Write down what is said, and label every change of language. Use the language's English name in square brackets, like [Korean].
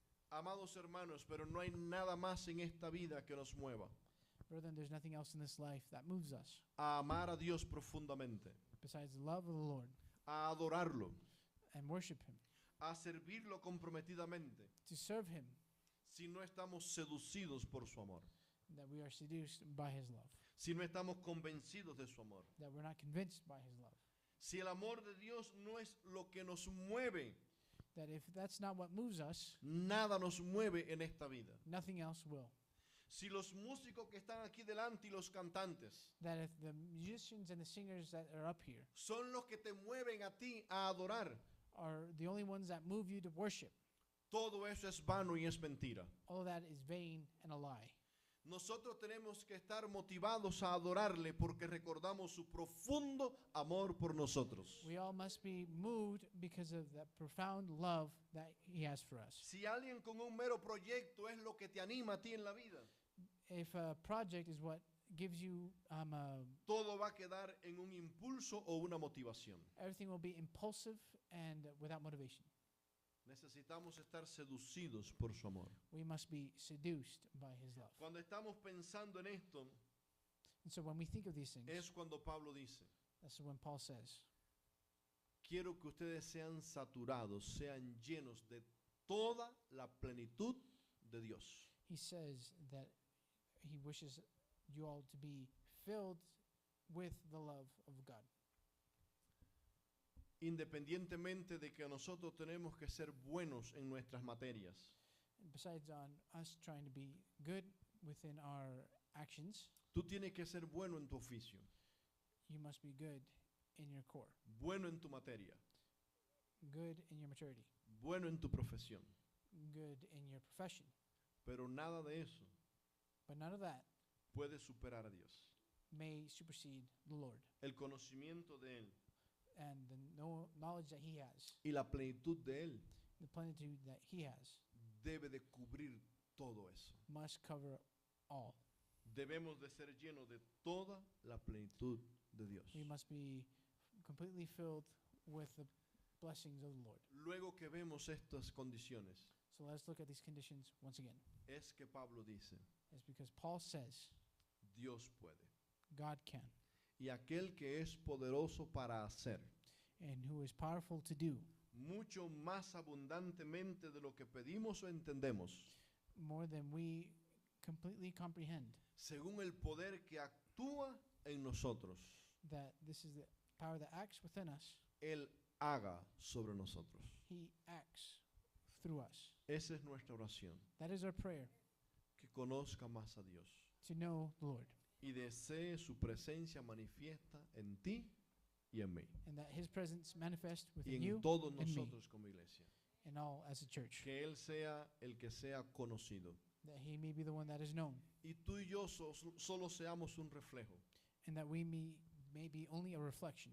[Spanish] Amados hermanos, pero no hay nada más en esta vida que nos mueva [English] Brethren, there's nothing else in this life that moves us [Spanish] a amar a Dios profundamente, [English] besides the love of the Lord [Spanish] a adorarlo, [English] and worship him, [Spanish] a servirlo comprometidamente, [English] to serve him, [Spanish] si no estamos seducidos por su amor, [English] that we are seduced by his love, [Spanish] si no estamos convencidos de su amor. [English] that we're not convinced by his love, [Spanish] Si el amor de Dios no es lo que nos mueve, [English] that if that's not what moves us, [Spanish] nada nos mueve en esta vida. [English] nothing else will. [Spanish] Si los músicos que están aquí delante y los cantantes [English] That if the musicians and the singers that are up here [Spanish] son los que te mueven a ti a adorar, [English] are the only ones that move you to worship, [Spanish] todo eso es vano y es mentira. [English] all that is vain and a lie. [Spanish] Nosotros tenemos que estar motivados a adorarle porque recordamos su profundo amor por nosotros. [English] We all must be moved because of that profound love that he has for us. [Spanish] Si alguien con un mero proyecto es lo que te anima a ti en la vida, [English] If a project is what gives you [Spanish] todo va a quedar en un impulso o una motivación. [English] everything will be impulsive and without motivation. [Spanish] Necesitamos estar seducidos por su amor. [English] We must be seduced by his love. [Spanish] Cuando estamos pensando en esto, [English] And so when we think of these things, [Spanish] es cuando Pablo dice, [English] that's when Paul says, [Spanish] quiero que ustedes sean saturados, sean llenos de toda la plenitud de Dios. [English] he says that he wishes you all to be filled with the love of God. [Spanish] Independientemente de que nosotros tenemos que ser buenos en nuestras materias, [English] And besides on us trying to be good within our actions, [Spanish] tú tienes que ser bueno en tu oficio, [English] you must be good in your core, [Spanish] bueno en tu materia, [English] good in your maturity, [Spanish] bueno en tu profesión. [English] good in your profession. [Spanish] Pero nada de eso [English] But none of that [Spanish] puede superar a Dios. [English] may supersede the Lord [Spanish] El conocimiento de Él [English] and the knowledge that he has, [Spanish] y la plenitud de Él [English] the plenitude that he has, [Spanish] debe de cubrir todo eso. [English] must cover all. [Spanish] Debemos de ser llenos de toda la plenitud de Dios. [English] We must be completely filled with the blessings of the Lord. [Spanish] Luego que vemos estas condiciones, [English] So let's look at these conditions once again. [Spanish] es que Pablo dice, [English] It's because Paul says [Spanish] Dios puede. [English] God can, [Spanish] Y aquel que es poderoso para hacer [English] and who is powerful to do [Spanish] mucho más abundantemente de lo que pedimos o entendemos, [English] more than we completely comprehend, [Spanish] según el poder que actúa en nosotros, [English] that this is the power that acts within us. [Spanish] Él haga sobre nosotros. [English] He acts through us. [Spanish] Esa es nuestra oración, [English] That is our prayer, [Spanish] que conozca más a Dios [English] to know the Lord, [Spanish] y desee su presencia manifiesta en ti y en mí [English] and that his presence manifest [Spanish] y [English] within [Spanish] en [English] you [Spanish] todos [English] and me, [Spanish] nosotros como iglesia. [English] and all as a church, [Spanish] Que Él sea el que sea conocido [English] that he may be the one that is known, [Spanish] y tú y yo solo seamos un reflejo [English] and that we may be only a reflection